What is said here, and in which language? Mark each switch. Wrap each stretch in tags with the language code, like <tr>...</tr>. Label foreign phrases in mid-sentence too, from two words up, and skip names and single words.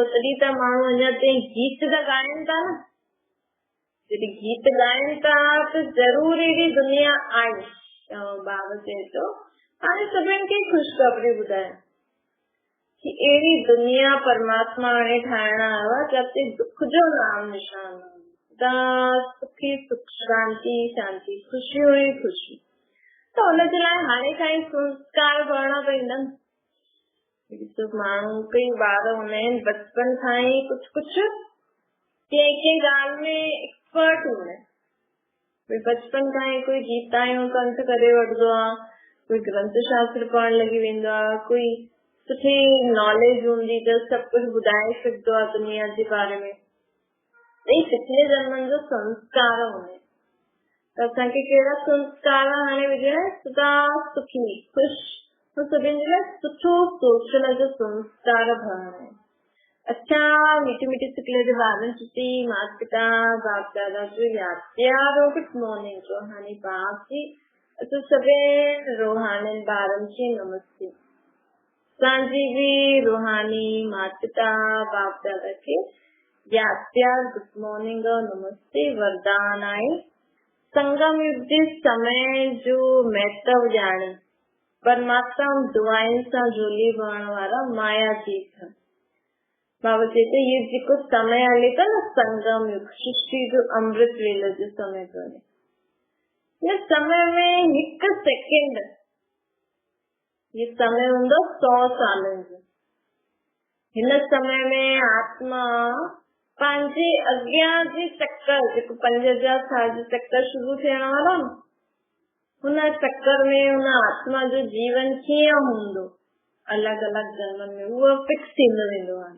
<sd>तॾहिं त माण्हू अञा ताईं गीत त ॻाइनि था न। जॾहिं गीत ॻाइनि था त ज़रूर अहिड़ी दुनिया आहे। बाबा चए थो हाणे सभिनि खे ख़ुशख़बरी ॿुधाए कि अहिड़ी दुनिया परमात्मा हाणे ठाहिण आयो आहे जिते दुख जो नाम निशान न, सुखी सुख शांति शांति खुशियूं ई खुशी। त हुनजे लाइ हाणे खां ई संस्कार भरणा पवंदा। माण्हू कई ॿार हूंदा आहिनि बचपन खां ई कुझु कुझु कंहिं कंहिं ॻाल्हि में एक्सपर्ट हूंदा आहिनि। बचपन खां ई कोई गीतायूं कंठ करे वठंदो आहे, कोई ग्रंथ शास्त्र पढ़ण लॻी वेंदो आहे, कोई सुठी नॉलेज हूंदी त सभु कुझु ॿुधाए सघंदो आहे दुनिया जे बारे में। पिछले जन्मनि जो संस्कार हूंदा आहिनि। त असांखे कहिड़ा संस्कार हाणे विझणा, सदा सुखी ख़ुशि सभिनि जे लाइ सुठो सोचण जो संस्कार भरणा आहिनि। अच्छा मीठी मीठी सिकले जे ॿारनि छुटी माता पिता बाप दादा जो यादि प्यारो</sd> <en>good morning</en> <sd>रूहानी बाप जी। असां सभिनि रूहानी ॿारनि खे नमस्ते। असांजी बि रूहानी माता पिता बाप दादा खे यादि प्यार</sd> <en>good morning</en> <sd>और नमस्ते वरदान आहे। संगम युग जे समय जो महत्व ॼाणी परमात्मा दुआनि सां झोली भरण वारा माया जी था। बाबा चए ये जेको समय हले था न संगम युग, सृष्टि जो अमृत वेले जो समय तो हले। हिन समय में हिकु सेकेंड, ये समय हूंदो 100 सालनि जो। हिन समय में आत्मा पंहिंजे अॻियां जे चक्कर जेको 5000 साल जो चक्कर शुरू थियण वारो न, हुन चक्कर में हुन आत्मा जो जीवन कीअं हूंदो अलॻि अलॻि जन्मनि में उहो फिक्स थींदो वेंदो आहे।</sd>